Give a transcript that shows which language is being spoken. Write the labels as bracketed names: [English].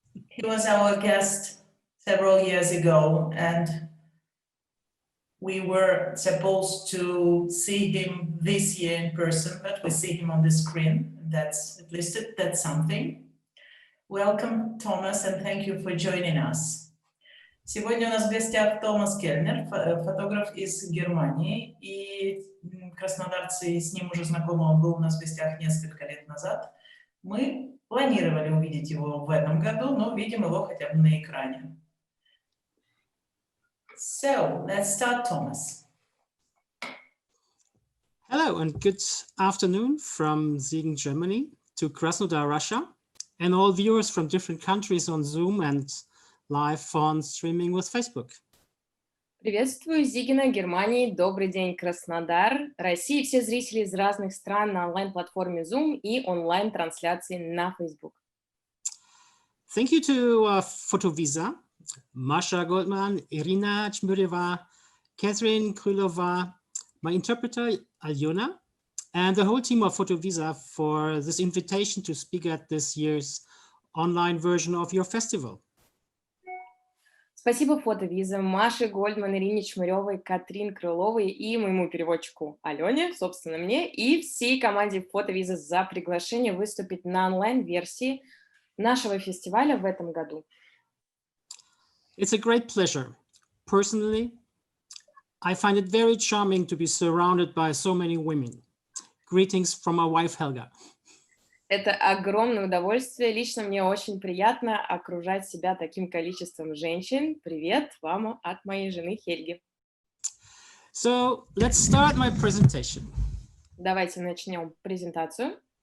[English] He was our guest several years ago, and we were supposed to see him this year in person, but we see him on the screen. That's at least that's something. Welcome, Thomas, and thank you for joining us. [Russian] Сегодня у нас в гостях Томас Кельнер, фотограф из Германии, и краснодарцы с ним уже знакомы, он был у нас в гостях несколько лет назад. Мы планировали увидеть его в этом году, но видим его хотя бы на экране. [English] So, let's start, Thomas. Hello and good afternoon from Siegen, Germany to Krasnodar, Russia, and all viewers from different countries on Zoom and live on streaming with Facebook. [Russian] Приветствую из Зигена, Германии. Добрый день, Краснодар, Россия, все зрители из разных стран на онлайн-платформе Zoom и онлайн-трансляции на Facebook. [English] Thank you to PhotoVisa, Masha Goldman, Irina Chmureva, Catherine Krylova, my interpreter Aljona, and the whole team of PhotoVisa for this invitation to speak at this year's online version of your festival. [Russian] Спасибо PhotoVisa, Маше Гольдман, Ирине Чмыревой, Катрин Крыловой и моему переводчику Алене, собственно мне, и всей команде PhotoVisa за приглашение выступить на онлайн-версии нашего фестиваля в этом году. [English] It's a great pleasure. Personally, I find it very charming to be surrounded by so many women. Greetings from my wife, Helga. [Russian] Это огромное удовольствие. Лично мне очень приятно окружать себя таким количеством женщин. Привет вам от моей жены Хельги. [English] So let's start my presentation. [Russian] Давайте начнем презентацию.